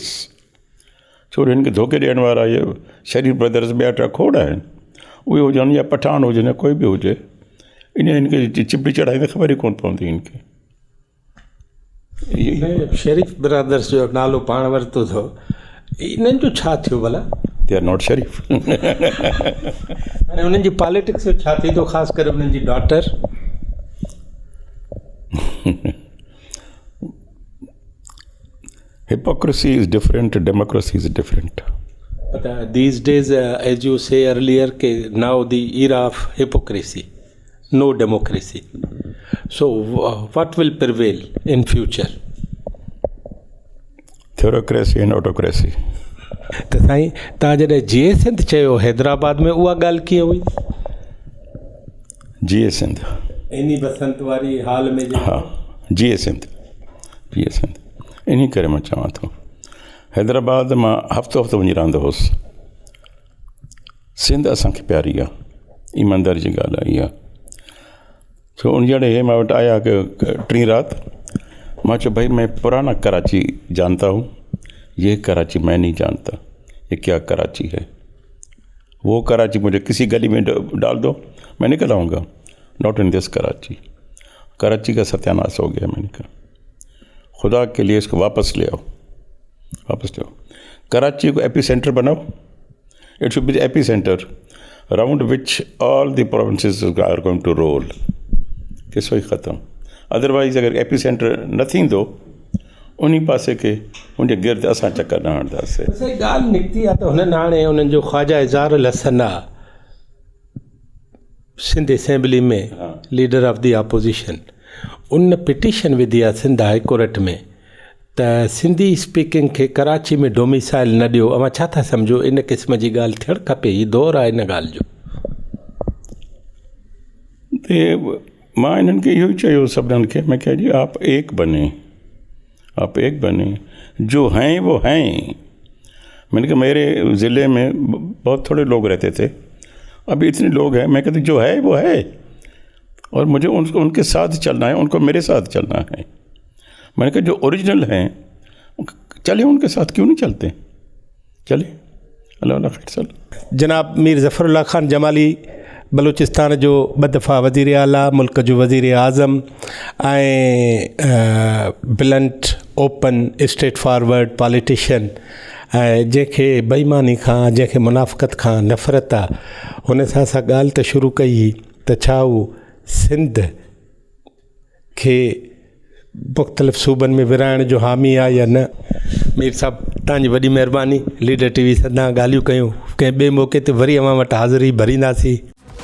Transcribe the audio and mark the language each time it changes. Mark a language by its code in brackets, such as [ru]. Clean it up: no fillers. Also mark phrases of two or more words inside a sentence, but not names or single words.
[sd] छो हिनखे धोखे ॾियण वारा इहे शरीफ ब्रदर्स ॿिया टा खोड़ आहिनि, उहे हुजनि या पठान हुजनि या कोई बि हुजे, हिनखे चिपड़ी चढ़ाईंदे ख़बर ई कोन पवंदी हिनखे। शरीफ ब्रदर्स जो नालो पाण वरितो अथव, इन्हनि जो छा थियो भला? [en] they are not Sharif. [sd] हाणे उन्हनि जी पॉलिटिक्स जो छा थींदो, ख़ासि करे उन्हनि जी डॉटर? [en] Hypocrisy is different, democracy is different. But these days, as you say earlier, now the era of hypocrisy, no democracy. So what will prevail in future? Theocracy and autocracy. [sd] त साईं तव्हां जॾहिं जीए सिंध चयो हैदराबाद में, उहा ॻाल्हि कीअं हुई? जीए सिंध इन बसंत वारी हाल में? हाँ, जीए सिंध इन करे मां चवां थो, हैदराबाद मां हफ़्तो वञी रहंदो हुउसि। सिंध असांखे प्यारी आहे, ईमानदारी जी ॻाल्हि आहे इहा। छो उन जॾहिं हे मां वटि आया टी राति, मां चयो भाई [ur] میں پرانا کراچی جانتا ہوں، یہ کراچی میں نہیں جانتا، یہ کیا کراچی ہے. وہ کراچی مجھے کسی گلی میں ڈال دو، میں نکل آؤں گا, [en] not in this Karachi. [ur] کراچی کا ستیاناس ہو گیا۔ میں نے کہا خدا کے لیے اس کو واپس لے آؤ. کراچی کو [en] epi center [ur] بناؤ, [en] it should be the epi center around which all the provinces are going to roll. [sd] किसो ही ख़त्म। अदरवाइज़ अगर [en] epi center [sd] न थींदो, उन पासे के उनजे गिर्द असां चकर न हणंदासीं। ॻाल्हि निकिती आहे त हुननि हाणे उन्हनि जो ख़्वाजा इज़ारुल हसन आहे सिंध असेंबली में, [en] leader of the opposition, [sd] उन पिटीशन विधी आहे सिंध हाई कोर्ट में त [en] Sindhi speaking [sd] खे कराची में डोमिसाइल न ॾियो। अवां छा था सम्झो, इन क़िस्म जी ॻाल्हि थियणु खपे? हीउ दौरु आहे इन ॻाल्हि जो। मां इन्हनि खे इहो ई चयो सभिनीनि खे, [ur] میں کہا جی آپ ایک بنے، جو ہیں وہ ہیں. میں نے کہا میرے ضلعے میں بہت تھوڑے لوگ رہتے تھے، ابھی اتنے لوگ ہیں. میں کہتی جو ہے وہ ہے، اور مجھے ان کے ساتھ چلنا ہے، ان کو میرے ساتھ چلنا ہے. میں نے کہا جو اوریجنل ہیں چلے، ان کے ساتھ کیوں نہیں چلتے، چلے. اللہ خیر. [sd] जनाब मीर ज़फ़रुल्लाह ख़ान जमाली बलूचिस्तान जो ॿ दफ़ा वज़ीर आला, मुल्क जो वज़ीर आज़म ऐं [en] blunt open straight forward politician, [sd] ऐं जंहिंखे बेईमानी खां, जंहिंखे मुनाफ़क़त खां नफ़रत आहे, हुन सां असां ॻाल्हि त शुरू कई त छा उहो सिंध खे मुख़्तलिफ़ सूबनि में विराइण जो हामी आहे या न। मीर साहब तव्हांजी वॾी महिरबानी। लीडर टीवी सां ॻाल्हियूं कयूं, कंहिं ॿिए मौक़े ते वरी अवां वटि हाज़िरी भरींदासीं।